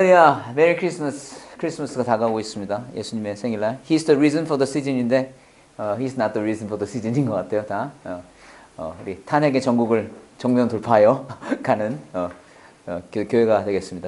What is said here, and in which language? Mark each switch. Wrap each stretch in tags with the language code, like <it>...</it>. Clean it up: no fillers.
<ko>할렐루야, 메리 크리스마스. 크리스마스가 다가오고 있습니다. 예수님의 생일날.</ko> <en>He's the reason for the season인데 He's not the reason for the season</en> <ko>인 것 같아요. 다 우리 탄핵의 전국을 정면 돌파하여 가는 교회가 되겠습니다.</ko>